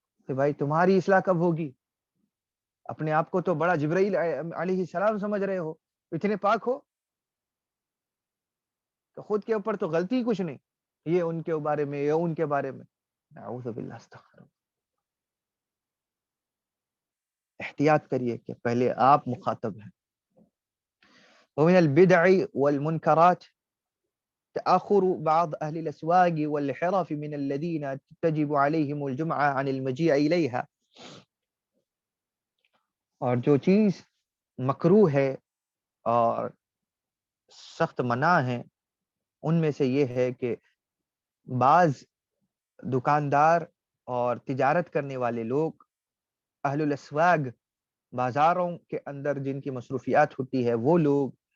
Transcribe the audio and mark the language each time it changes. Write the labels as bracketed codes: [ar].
[ur] کہ بھائی تمہاری اصلاح کب ہوگی؟ اپنے آپ کو تو بڑا جبرائیل علیہ السلام سمجھ رہے ہو، اتنے پاک ہو کہ خود کے اوپر تو غلطی کچھ نہیں، یہ ان کے بارے میں یا ان کے بارے میں. [ar] نعوذ باللہ، استغفر. [ur] احتیاط کریے کہ پہلے آپ مخاطب ہیں. [ar] ومن البدع والمنکرات تأخر بعض أهل الأسواق والحرف من الذين تجب عليهم الجمعة عن المجيء إليها. [ur] اور جو چیز مکروہ ہے اور سخت منع ہے ان میں سے یہ ہے کہ بعض دکاندار اور تجارت کرنے والے لوگ، اہل الاسواق، بازاروں کے اندر جن کی مصروفیات ہوتی ہے، وہ لوگ